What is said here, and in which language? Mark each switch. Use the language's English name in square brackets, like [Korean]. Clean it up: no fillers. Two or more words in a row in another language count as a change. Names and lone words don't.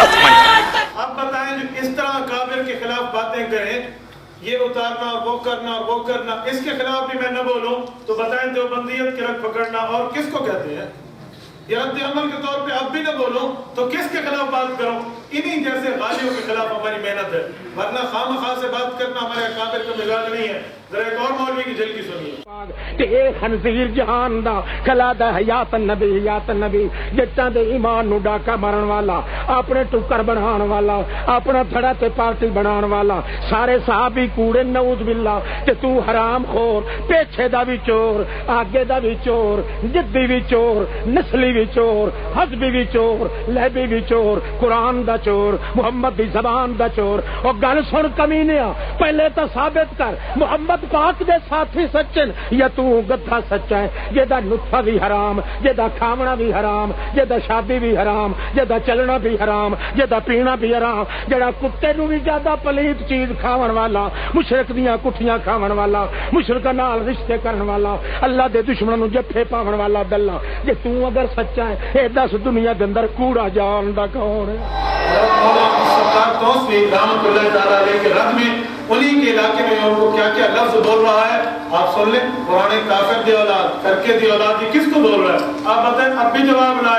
[Urdu] اب بتائیں جو اس طرح کافر کے خلاف باتیں کریں، یہ اتارنا اور وہ کرنا اور وہ کرنا، اس کے خلاف بھی میں نہ بولوں تو بتائیں دیوبندیت کے رگ پکڑنا اور کس کو کہتے ہیں؟ یہ رد عمل کے طور پہ اب بھی نہ بولوں تو کس کے خلاف بات کروں؟ انہی جیسے غالیوں کے خلاف ہماری محنت ہے، ورنہ خام خواہ سے بات کرنا ہمارے اکابر کا مزاج نہیں ہے. ذرا ایک اور مولوی کی جھلکی سنیے. [Punjabi] کہ اے خنزیر جہان دا کلا دا حیات النبی جٹاں دے ایمان نو ڈاکا مارن والا، اپنے ٹکر بنان والا، اپنا تھڑا تے پارٹی بنان والا، سارے صحابی کوڑے [Arabic] نعوذ باللہ. [Punjabi] تے تو حرام خور، پیچھے دا بھی چور، آگے دا بھی چور، جدی بھی چور، نسلی بھی چور، حزبی بھی چور، لہبی بھی چور، قرآن دا چور، محمد دی زبان دا چور. اور گل سن کمینیا، پہلے تو ثابت کر محمد پاک دے ساتھی سچن یا تو گدھا سچا ہے، جیدا نطفہ بھی حرام، جیدا کھاونا بھی حرام، جیدا شادی بھی حرام، جیدا چلنا بھی حرام، جیدا پینا بھی حرام، جیڑا کتے نو بھی زیادہ پلیت چیز کھاون والا، مشرک دیاں کٹھیاں کھاون والا، مشرکاں نال رشتے کرن والا، اللہ دے دشمناں نو جفے پاون والا دلہ. جے تو اگر سچا ہے اے دس دنیا دے اندر کوڑا جان دا کون ہے؟ [Urdu] سرکار توسوی [Arabic] رحمت اللہ تعالی علیہ [Urdu] کے رد میں انہی کے علاقے میں ان کو کیا کیا لفظ بول رہا ہے آپ سن لیں. [Punjabi] قرآن کافر دی اولاد، کرکے دی اولاد، [Urdu] یہ کس کو بول رہا ہے؟ آپ بتائیں. اب بھی جواب لائے.